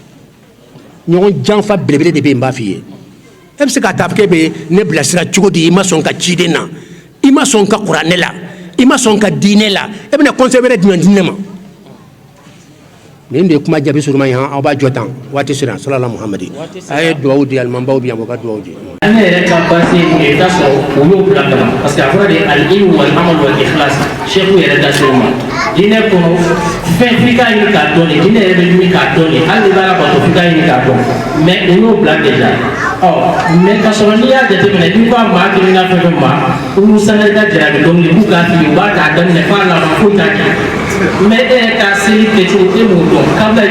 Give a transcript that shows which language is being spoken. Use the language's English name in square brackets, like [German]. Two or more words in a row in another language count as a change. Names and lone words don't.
[Bambara] ɲɔgɔn janfa belebele de bɛ yen n b'a f'i ye e bɛ se k'a ta k'e bɛ ne bilasira cogo di i ma sɔn ka ciden na i ma sɔn ka kuranɛ la i ma sɔn ka diinɛ la e bɛna conseil wɛrɛ jumɛn di ne ma nin de ye kuma jaabi suruma ye aw b'a jɔ tan waati sera salala muhamadi a ye duwawu di alimabaw bi yan o ka duwawu di an yɛrɛ ka base ye i t'a sɔrɔ o y'o bila kama [French] parce que [Bambara] a fɔra de [Arabic] العلم والعمل والإخلاص [Bambara] seku yɛrɛ da se o ma diinɛ kɔnɔ fɛn f'i k'a ɲini k'a dɔn de diinɛ yɛrɛ bɛ ɲini k'a dɔn de hali n'i b'a la bato f'i k'a ɲini k'a dɔn mais o y'o bila déjà mais ka sɔrɔ n'i y'a jateminɛ n'i ko a maa kelen na fɛn fɛn ma olu sanni ka jarabi dɔnkili k'u k'a fili u b'a ta daminɛ f'a laban foyi t'a kɛ mais e yɛrɛ ka seli kɛcogo e m'o dɔn kabila i